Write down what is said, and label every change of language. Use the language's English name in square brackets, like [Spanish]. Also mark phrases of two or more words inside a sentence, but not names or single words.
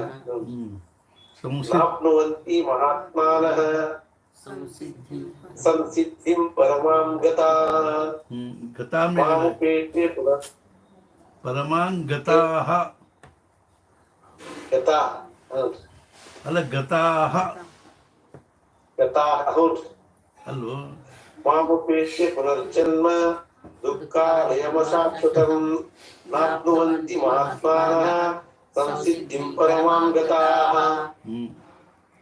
[Sanskrit] ಸಂಸಿದ್ಧ ನಾಪ್ನುವಂತಿ ಮಹಾತ್ಮಾನಃ ಸಂಸಿದ್ಧಿಂ ಪರಮಾಂ ಗತಾಃ. ಗತಾಂ ಮಾಮುಪೇತ್ಯ ಪರಮಾಂ ಗತಾಃ ಗತಾಃ ಅಲ್ಲ ಗತಾಃ ಗತಾಃ ಹೌದು. [Kannada] ಅಲ್ಲೋ [Sanskrit] ಮಾಮುಪೇತ್ಯ ಪುನರ್ಜನ್ಮ ದುಃಖಾಲಯಮಶಾಶ್ವತಂ ನಾಪ್ನುವಂತಿ ಮಹಾತ್ಮಾನಃ ಸಂಸಿದ್ಧಿಂ ಪರಮಾಂ ಗತಾಃ.